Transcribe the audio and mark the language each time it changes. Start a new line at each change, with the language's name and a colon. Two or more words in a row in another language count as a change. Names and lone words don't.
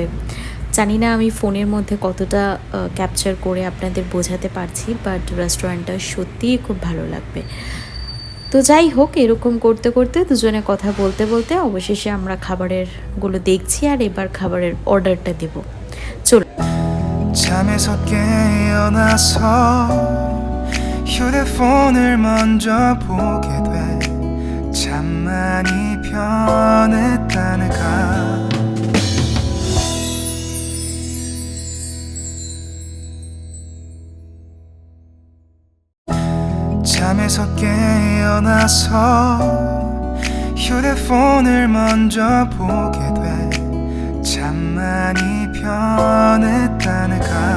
Bangla: জানি না আমি ফোনের মধ্যে কতটা ক্যাপচার করে আপনাদের বোঝাতে পারছি, বাট রেস্টুরেন্টটা সত্যিই খুব ভালো লাগবে। তো যাই হোক, এরকম করতে করতে দুজনে কথা বলতে বলতে অবশেষে আমরা খাবারেরগুলো দেখছি, আর এবার খাবারের অর্ডারটা দেব। চলো।
Korean: 잠에서 깨어나서 휴대폰을 먼저 보게 돼 참 많이 변했다는가 잠에서 깨어나서 휴대폰을 먼저 보게 돼 참 많이 변했다는가